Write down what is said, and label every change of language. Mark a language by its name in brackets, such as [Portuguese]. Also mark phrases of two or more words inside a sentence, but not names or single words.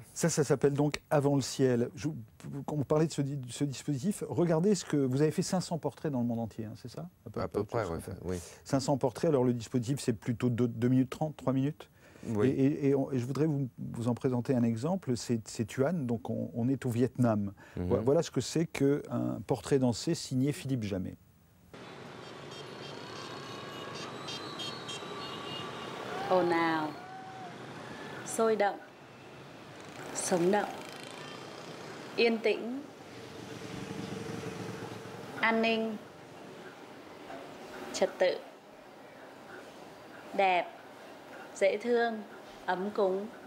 [French] Ça s'appelle donc Avant le ciel. Quand vous parlez de ce dispositif, regardez ce que vous avez fait 500 portraits dans le monde entier, hein, c'est ça? À peu près, oui. 500 portraits, alors le dispositif c'est plutôt 2 minutes 30, 3 minutes. Oui. Et je voudrais vous en présenter un exemple, c'est Thuan, donc on est au Vietnam. Voilà ce que c'est qu'un portrait dansé signé Philippe Jamet. [Vietnamese] Ồn ào, sôi động, sống động, yên tĩnh, an ninh, trật tự, đẹp, dễ thương, ấm cúng.